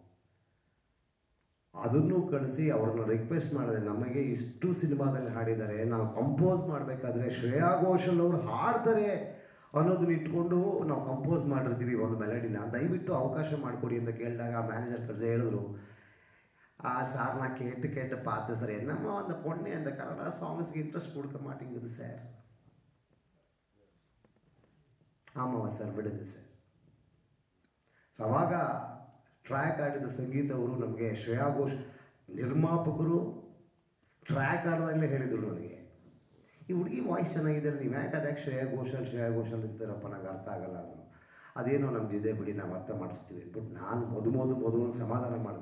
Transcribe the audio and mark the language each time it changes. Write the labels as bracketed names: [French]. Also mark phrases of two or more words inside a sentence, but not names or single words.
[Kannada] ಅದನ್ನು ಕಳಿಸಿ ಅವ್ರನ್ನ ರಿಕ್ವೆಸ್ಟ್ ಮಾಡಿದೆ, ನಮಗೆ ಇಷ್ಟು ಸಿನಿಮಾದಲ್ಲಿ ಹಾಡಿದ್ದಾರೆ, ನಾವು ಕಂಪೋಸ್ ಮಾಡಬೇಕಾದ್ರೆ ಶ್ರೇಯಾ ಘೋಷಲ್ ಅವರು ಹಾಡ್ತಾರೆ ಅನ್ನೋದನ್ನ ಇಟ್ಕೊಂಡು ನಾವು ಕಂಪೋಸ್ ಮಾಡಿರ್ತೀವಿ ಒಂದು ಮೆಲಡಿನ, ದಯವಿಟ್ಟು ಅವಕಾಶ ಮಾಡಿಕೊಡಿ ಅಂತ ಕೇಳಿದಾಗ ಆ ಮ್ಯಾನೇಜರ್ ಕಳಿಸಿ ಹೇಳಿದ್ರು, [Tamil] சார் நான் கேட்டு பார்த்தேன் சார், என்னம்மா அந்த பொண்ணு அந்த கன்னடா சாங்ஸ்க்கு இன்ட்ரெஸ்ட் கொடுக்க மாட்டேங்குது சார். ஆமாவா சார், [Kannada] ಬಿಡುತ್ತೆ ಸರ್. ಸೊ ಅವಾಗ ಟ್ರ್ಯಾಕ್ ಆಡಿದ ಸಂಗೀತ ಅವರು ನಮಗೆ ಶ್ರೇಯಾ ಘೋಷ್ ನಿರ್ಮಾಪಕರು ಟ್ರ್ಯಾಕ್ ಆಡಿದಾಗಲೇ ಹೇಳಿದರು ನನಗೆ, ಈ ಹುಡುಗಿ ವಾಯ್ಸ್ ಚೆನ್ನಾಗಿದೆ, ನೀವು ಯಾಕೆ ಅದಕ್ಕೆ ಶ್ರೇಯಾ ಘೋಷಲ್ ಇರ್ತಾರಪ್ಪ, ನಂಗೆ ಅರ್ಥ ಆಗಲ್ಲ ಅದು, ಅದೇನೋ ನಮ್ದಿದೆ ಬಿಡಿ, ನಾವು ಅರ್ಥ ಮಾಡಿಸ್ತೀವಿ ಬಟ್ ನಾನು ಮೊದಲು ಸಮಾಧಾನ ಮಾಡಿದೆ.